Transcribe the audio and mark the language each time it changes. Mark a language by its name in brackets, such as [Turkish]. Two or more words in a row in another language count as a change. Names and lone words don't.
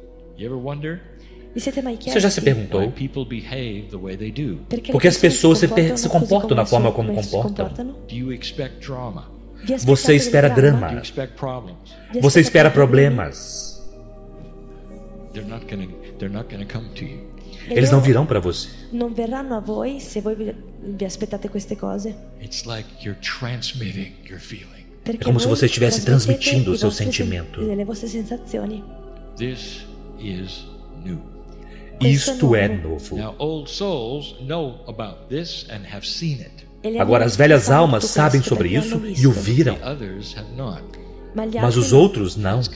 [Portuguese] Você já se perguntou por que as pessoas se comportam da forma como comportam? Você espera drama. Você espera problemas. Eles não virão para você. [Italian] Non verranno a voi se voi vi aspettate queste cose. [Portuguese] É como se você estivesse transmitindo o seu sentimento. Isto é novo. Agora, as velhas almas sabem sobre isso e o viram, mas os outros não.